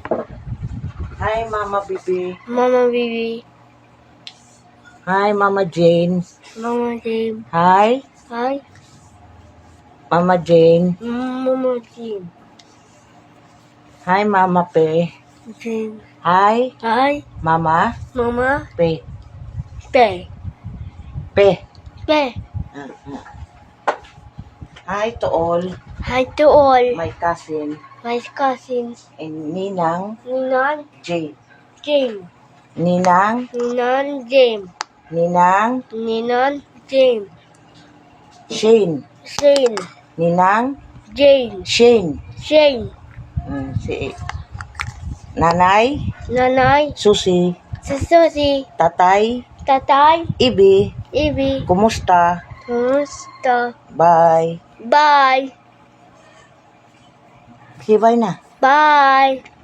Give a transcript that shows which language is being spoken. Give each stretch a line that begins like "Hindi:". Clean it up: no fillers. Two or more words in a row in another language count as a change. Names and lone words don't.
English: hi, Mama Bibi. Mama Baby. Hi, Mama Jane. Mama Jane. Hi, Hi, Mama Jane. Mama Jane. Hi, Mama Pe. Jane. Hi, Hi, Mama Mama. Pe. Pe. Pe. Pe. Hi to all Hi to all my cousin my cousins. and Ninang Ninan Jane. Jane. Ninang, Ninan Jane. Ninang Ninan Jane. Shane. Shane. Ninang Jane. Shane. Shane.
Filipino: Si Nanay Nanay. Susi. Susi. Tatay Tatay. Ibi. Ibi. Kumusta? Kumusta?
English: Bye. Bye. Say bye na. Bye.